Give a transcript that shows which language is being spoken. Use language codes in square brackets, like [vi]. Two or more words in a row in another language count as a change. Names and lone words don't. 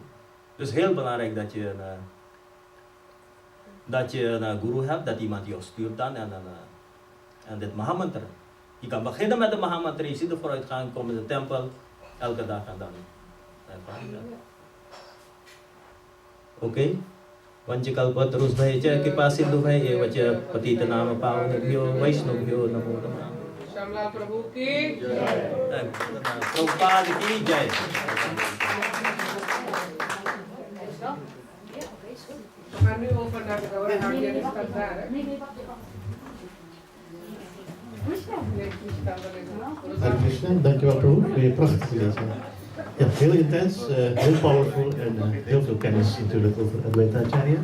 [nl] Dus heel belangrijk dat je een guru hebt, dat iemand jou stuurt dan en dit Mahamantra. Je kan beginnen met de Mahamantra, je ziet de vooruitgang, kom in de tempel, elke dag en dan ervaar je dat. Oké? Want je [sa] kalpa terus baca kipa sindhu hai vacha patita nama pavanebhyo vaishnavbhyo namo namah. [hi] Shyamalal Prabhu ki jai. Prabhupada ki jai. [nl] We gaan nu over naar de Gaura. Jij staat daar, hè? Nee, Hare Krishna, dankjewel Prabhu voor je prachtige lezing. Ja, heel intens, heel powerful en heel veel kennis natuurlijk over Advaita Acharya.